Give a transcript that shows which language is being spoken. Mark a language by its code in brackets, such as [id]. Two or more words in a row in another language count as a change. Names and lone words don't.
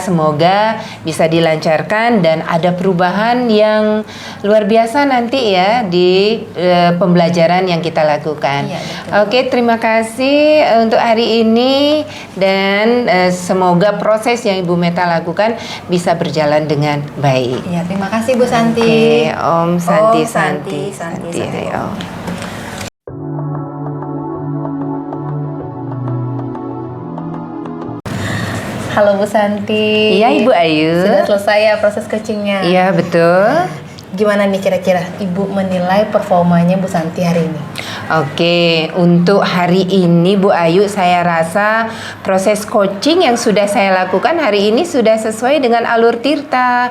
[id] Semoga bisa dilancarkan dan ada perubahan yang luar biasa nanti ya di pembelajaran yang kita lakukan. Iya, betul. Oke, terima kasih untuk hari ini dan semoga proses yang Ibu Meta lakukan bisa berjalan dengan baik. Iya, terima kasih Bu Santi. Oke, Om Santi, Om Santi, Santi. ayo. Halo Bu Santi. Iya, Ibu Ayu. Sudah selesai ya proses coachingnya? Iya, betul. Gimana nih kira-kira Ibu menilai performanya Bu Santi hari ini? Oke, untuk hari ini Bu Ayu, saya rasa proses coaching yang sudah saya lakukan hari ini sudah sesuai dengan alur Tirta.